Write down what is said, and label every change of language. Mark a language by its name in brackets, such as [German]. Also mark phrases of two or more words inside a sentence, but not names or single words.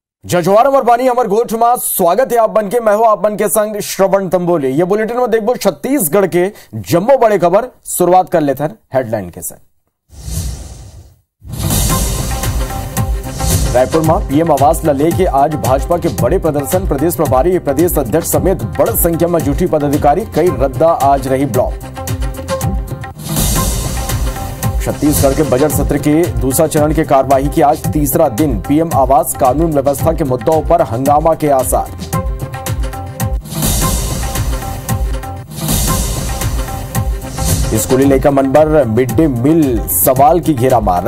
[Chhattisgarhi] जजवार अमर बानी अमर गोठ में स्वागत है आप बन के। मैं हूं आप बन के संग श्रवण तंबोली। ये बुलेटिन में देखो छत्तीसगढ़ के जम्मो बड़े खबर। शुरुआत कर लेते हैं हेडलाइन के साथ। रायपुर में पीएम आवास ला लेके आज भाजपा के बड़े प्रदर्शन। प्रदेश प्रभारी प्रदेश अध्यक्ष समेत बड़ी संख्या में जुटी पदाधिकारी। कई रद्दा आज रही ब्लॉक। छत्तीसगढ़ के बजट सत्र के दूसरा चरण के कार्यवाही की आज तीसरा दिन। पीएम आवास कानून व्यवस्था के मुद्दों पर हंगामा के आसार। स्कूली लड़का मन बर मिड डे मील सवाल की घेरा मार।